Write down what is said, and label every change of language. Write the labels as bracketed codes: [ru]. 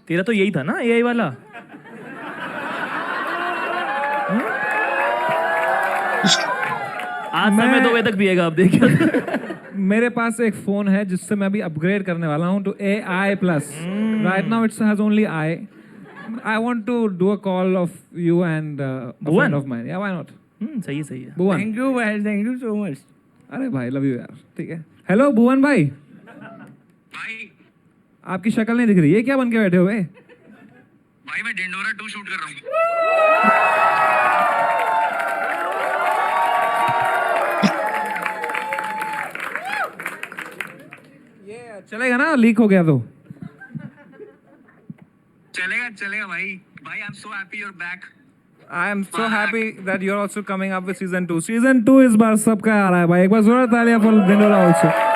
[hi] तेरा तो यही था ना, एआई वाला। आज समय 2 बजे तक पिएगा आप, देखिए। मेरे पास एक फोन है जिससे मैं अभी अपग्रेड करने वाला हूँ to AI+. [en] Right now it has only I. I want to do a call of you and a friend of mine. Yeah, why not? [hi] सही है। भुवन। [en] Thank you भाई, thank you so much. [hi] अरे भाई love you यार। ठीक है। Hello भुवन भाई। भाई आपकी शक्ल नहीं दिख रही है, क्या बन के बैठे हो भाई? भाई मैं ढिंडोरा 2 शूट कर रहा हूँ। ये चलेगा ना, लीक हो गया तो? चलेगा भाई। [en] भाई I am so happy you are back. I am so happy that you're also coming up with season 2. [hi] Season 2 इस बार सबका आ रहा है भाई, एक बार जोरदार तालियां for ढिंडोरा also.